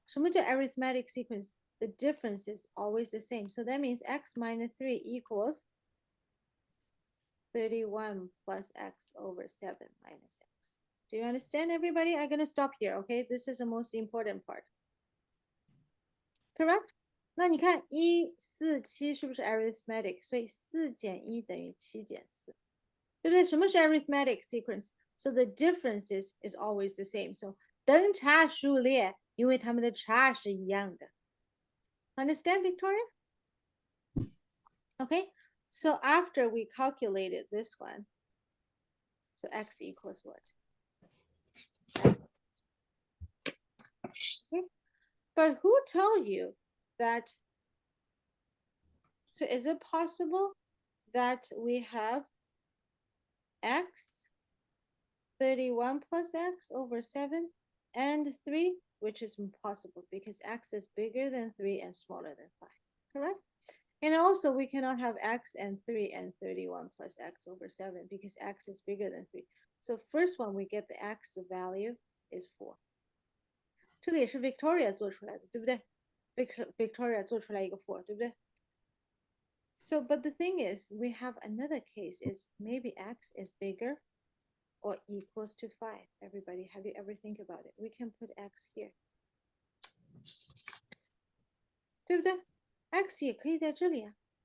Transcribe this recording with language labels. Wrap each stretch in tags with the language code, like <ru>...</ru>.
<zh>什么叫</zh> <en>arithmetic sequence? The difference is always the same. So that means x minus 3 equals 31 plus x over 7 minus x. Do you understand, everybody? I'm going to stop here, okay? This is the most important part. Correct?</en> <zh>那你看1、4、7是不是 arithmetic? 所以4减1等于7减4。对不对？什么是</zh> <en>arithmetic sequence? So the differences is always the same.</en> <zh>So 等差数列，因为它们的差是一样的。</zh> <en>Understand, Victoria? Okay, so after we calculated this one, so x equals what? Okay. But who told you that? So is it possible that we have x 31 plus x over 7 and 3, which is impossible because x is bigger than 3 and smaller than 5, correct? And also we cannot have x and 3 and 31 plus x over 7 because x is bigger than 3. So first one we get the x value is 4.</en> <zh>这个也是 Victoria 做出来的，对不对？Victoria 做出来一个 4，对不对？</zh> <en>So, but the thing is, we have another case is maybe x is bigger or equals to 5. Everybody, have you ever think about it? We can put x here.</en> <zh>对不对？x 也可以在这里啊。</zh>